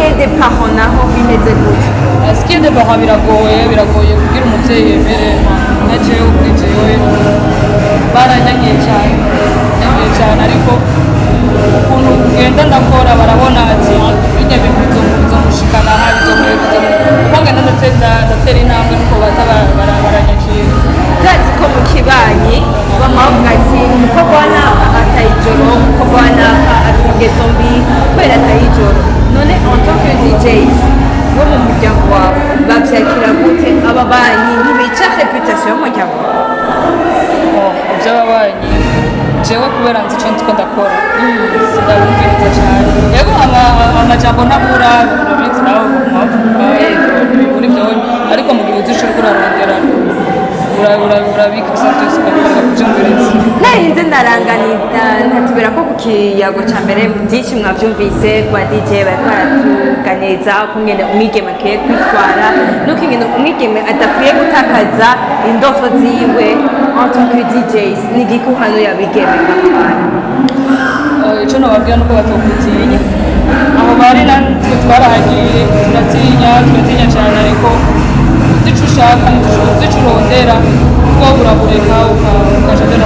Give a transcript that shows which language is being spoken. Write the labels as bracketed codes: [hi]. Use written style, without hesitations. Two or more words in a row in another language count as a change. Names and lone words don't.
[rn] parents naho bimeze gute? ski de parents biragoye kugira umuvyeyi yemere na jewe ubwijewe baranyangiye cyane ariko ukuntu ugenda ndakora barabona ati bijya bintu bizomushikana aha kuko ngenda ndatera intambwe nuko baza baranyakira. Turazi ko mu kibanyi bama bavuga ati umukobwa wa naka ataye ijoro, umukobwa wa naka afite ingeso mbi kubera ataye ijoro. None [fr] en tant que DJs [rn] bo mu muryango wawe bavyakira gute aba banyi ntibica reputation y'umuryango wawe? Iby'ababanyi jewe kubera nzi icyo ndiko ndakora sindabumviriza cyane, yego amajambo ntabura urabizi nawe mwavuga ntibibura ibyo, ariko mu gihe uzi uriko urarondera urabika byose ukabikorera kubyumviriza. Narinze ntatubera ko ku kiyago ca mbere byinshi mwavyumvise ku ba DJ bariko baratuganiriza ukungene umwigeme akwiye kwitwara n'ukungene umwigeme adakwiye gutakaza indoto ziwe [fr] en tant que DJs. [rn] Ni igiki uhanuye abigeme nk'abana? Icyo nababwira nuko batokutinya aho bari natwe twarahagiye turatinya cyane, ariko uzi ico ushaka uzi ico urondera kuko urabureka ukaja mbere.